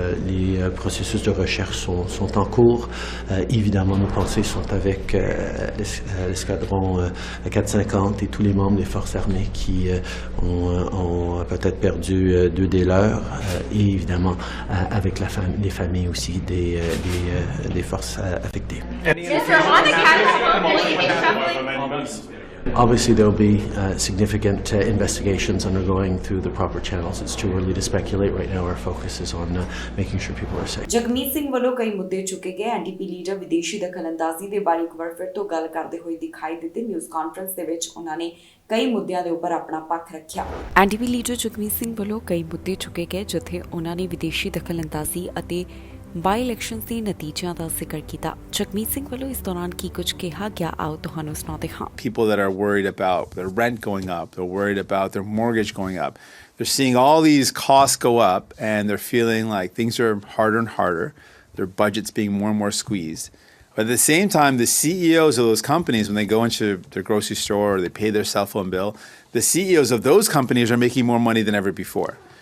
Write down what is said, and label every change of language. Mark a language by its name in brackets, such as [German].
[French] Les processus de recherche sont en cours. Évidemment, nos pensées sont avec l'escadron 450 et tous les membres des forces armées qui ont peut-être perdu 2 des leurs et évidemment avec les familles aussi des forces affectées. [English] Obviously, there will be significant investigations undergoing through the proper channels. It's too early to speculate right now. Our focus is on making sure people are safe. [Punjabi] Jagmeet Singh ਵੱਲੋਂ ਕਈ ਮੁੱਦੇ ਚੁੱਕੇ ਗਏ। NDP leader ਵਿਦੇਸ਼ੀ ਦਖਲਅੰਦਾਜ਼ੀ ਦੇ ਬਾਰੇ ਇੱਕ ਵਾਰ ਫਿਰ ਤੋਂ ਗੱਲ ਕਰਦੇ ਹੋਏ ਦਿਖਾਈ ਦਿੱਤੇ। ਨਿਊਜ਼ ਕਾਨਫਰੰਸ ਦੇ ਵਿੱਚ ਉਹਨਾਂ ਨੇ ਕਈ ਮੁੱਦਿਆਂ ਦੇ ਉੱਪਰ ਆਪਣਾ ਪੱਖ ਰੱਖਿਆ। ਐਨਡੀਪੀ ਲੀਡਰ ਜਗਮੀਤ ਸਿੰਘ ਵੱਲੋਂ ਕਈ ਮੁੱਦੇ ਚੁੱਕੇ ਗਏ ਜਿੱਥੇ ਉਹਨਾਂ ਨੇ ਵਿਦੇਸ਼ੀ ਦਖਲਅੰਦਾਜ਼ੀ ਅਤੇ ਬਾਈ ਇਲੈਕਸ਼ਨਸ ਦੇ ਨਤੀਜਿਆਂ ਦਾ ਜ਼ਿਕਰ ਕੀਤਾ। ਜਗਮੀਤ ਸਿੰਘ ਵੱਲੋਂ ਇਸ ਦੌਰਾਨ ਕੀ ਕੁਝ ਕਿਹਾ ਗਿਆ ਆਓ ਤੁਹਾਨੂੰ ਸੁਣਾਉਂਦੇ ਹਾਂ। [English] People that are worried about their rent going up, they're worried about their mortgage going up. They're seeing all these costs go up and they're feeling like things are harder and harder. Their budgets being more and more squeezed. But at the same time, the CEOs of those companies, when they go into their grocery store or they pay their cell phone bill, the CEOs of those companies are making more money than ever before.